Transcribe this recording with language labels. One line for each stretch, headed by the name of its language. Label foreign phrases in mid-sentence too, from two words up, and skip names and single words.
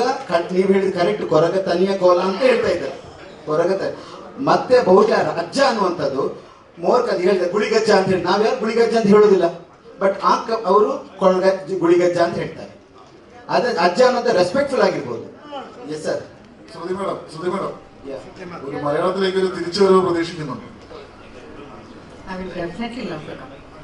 Kannada: ನೀವು ಹೇಳಿದ ಕರೆಕ್ಟ್, ಕೊರಗ ತನಿಯ ಕೋಲ ಅಂತ ಹೇಳ್ತಾ ಇದ್ದಾರೆ. ಕೊರಗ ಮತ್ತೆ ಬಹುಶಃ ಅಜ್ಜ ಅನ್ನುವಂಥದ್ದು ಮೋರ್ಕಲ್ಲಿ ಹೇಳಿದೆ ಗುಳಿಗಜ್ಜ ಅಂತ ಹೇಳಿ. ನಾವ್ಯಾರು ಗುಳಿಗಜ್ಜ ಅಂತ ಹೇಳೋದಿಲ್ಲ, ಬಟ್ ಅವರು ಗುಳಿಗಜ್ಜ ಅಂತ ಹೇಳ್ತಾರೆ. ಅದೇ ಅಜ್ಜ ಅನ್ನೋದು ರೆಸ್ಪೆಕ್ಟ್ಫುಲ್ ಆಗಿರ್ಬೋದು.
English: yes sir.
Malayalam: ശ്രുതി മേഡം ഒരു മലയാളത്തിലേക്ക് ഒരു തിരിച്ചുവരവ് പ്രതീക്ഷിക്കുന്നുണ്ട്.
English: I will definitely love to come.